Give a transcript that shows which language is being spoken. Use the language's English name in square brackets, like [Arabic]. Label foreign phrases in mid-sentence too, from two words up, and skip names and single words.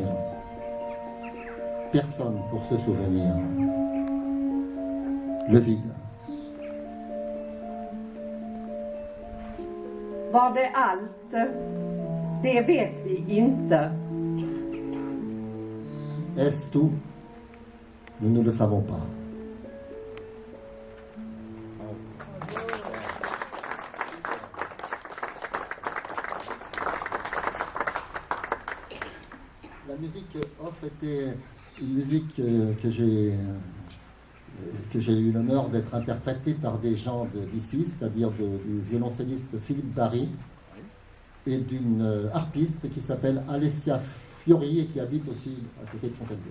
[French] Personne pour se souvenir. Le vide. [Swedish] Var det allt? Det vet vi inte. [French] Est-ce tout? Nous ne le savons pas. La musique off était une musique que j'ai eu l'honneur d'être interprétée par des gens d'ici, c'est-à-dire du violoncelliste Philippe Barry et d'une harpiste qui s'appelle Alessia Fiori et qui habite aussi à côté de Fontainebleau.